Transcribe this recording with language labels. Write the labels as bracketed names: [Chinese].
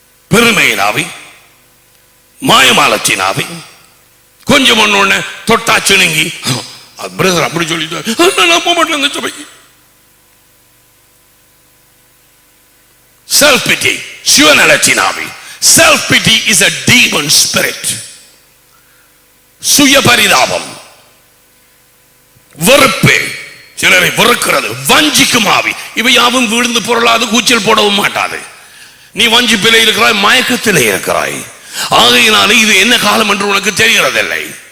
[Tamil] பெருமையின் ஆவி, மாயமாலத்தின் ஆவி, கொஞ்சம் ஒண்ணு தொட்டாச்சு நீங்கி பிரதர் அப்படி சொல்லிட்டு நான் போக மாட்டேன் அந்த சபைக்கு. [English] Self pity, [Tamil] சுயநலத்தின் ஆவி. [English] Self pity is a demon spirit. [Tamil] சுய பரிதாபம், வெறுப்பு, சிலரை வெறுக்கிறது, வஞ்சிக்கும் ஆவி. இவை யாவும் விழுந்து பொருளாது, கூச்சல் போடவும் மாட்டாது. நீ வஞ்சிப்பிலே இருக்கிறாய், மயக்கத்திலே இருக்கிறாய். ஆகையினாலே இது என்ன காலம் என்று உனக்கு தெரிகிறதில்லை.